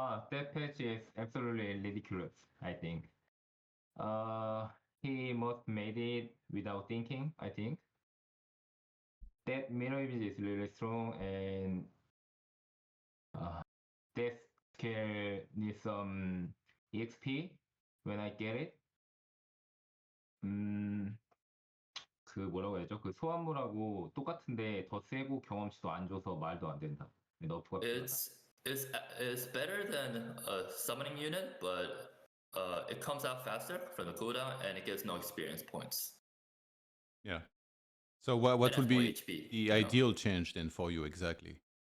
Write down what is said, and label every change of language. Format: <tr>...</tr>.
<en>That patch is absolutely ridiculous, I think. He must made it without thinking, I think. That mirror image is really strong, and that skill needs some EXP when I get it.</en> <ko>그 뭐라고 해야죠? 그 소환물하고 똑같은데 더 세고 경험치도 안 줘서 말도 안 된다. 너프가 필요하다.</ko> <en>It's better than a summoning unit, but it comes out faster from the cooldown and it gives no experience points. Yeah. So what would be HP, the ideal change then for you exactly?</en>